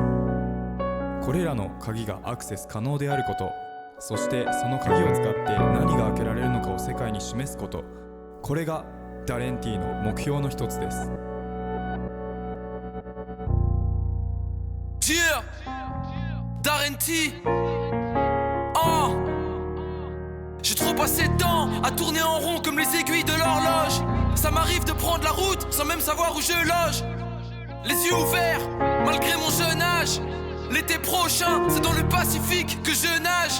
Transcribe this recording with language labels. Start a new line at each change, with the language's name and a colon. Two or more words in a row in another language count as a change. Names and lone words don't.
Japanese: これらの鍵がアクセス可能であること、そしてその鍵を使って何が開けられるのかを世界に示すこと、これがダレンティーの目標の一つです。
English: Yeah,
French: Darenti. Oh, j'ai trop passé de temps à tourner en rond comme les aiguilles de l'horloge. Ça m'arrive de prendre la route sans même savoir où je loge. Les yeux ouverts, malgré mon jeune âge. L'été prochain, c'est dans le Pacifique que je nage.